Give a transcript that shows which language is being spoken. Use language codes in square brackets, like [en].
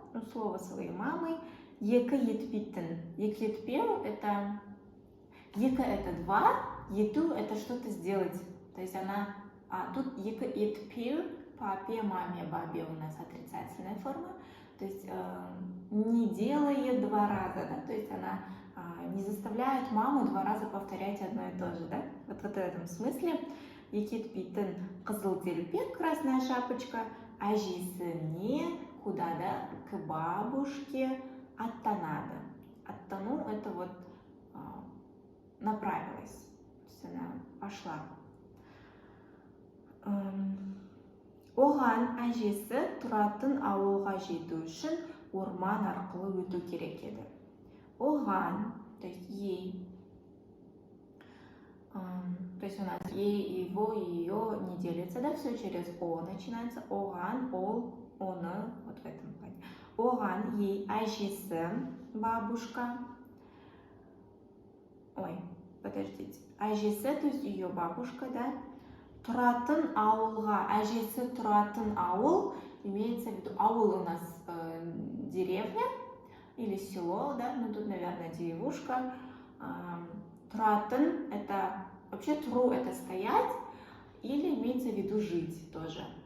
[ru] Ну, слово своей мамы, [kk] екі етпейтін. Екі етпеу [ru] – это екі – это два, ету – это что-то сделать. То есть она, тут [kk] екі етпеу, [ru] папе, маме, бабе у нас отрицательная форма. То есть не делает два раза, да? То есть она не заставляет маму два раза повторять одно и то же, да? Вот в этом смысле. [kk] Екетпейтін қызыл телпек, [ru] красная шапочка, [kk] әжесіне, [ru] куда, да, к бабушке, [kk] аттанады. Аттану [ru] – это вот направилась, то есть она пошла. [kk] Оған әжесі тұратын ауылға жету үшін орман арқылы өту керек еді. Оған, [ru] то есть ей, то есть у нас ей, его, ее не делится, да, все через о начинается. [kk] Оған, ол, оны, [ru] вот в этом плане. Оған, ей, [kk] әжесі, [ru] бабушка. Ой, подождите. [kk] Әжесі, [ru] то есть ее бабушка, да. [kk] Тұратын ауылға, әжесі тұратын ауыл, [ru] имеется в виду, ауыл у нас деревня или село, да, ну тут, наверное, деревушка. [kk] Тұратын [ru] – это, вообще тру – это стоять, или имеется в виду жить тоже.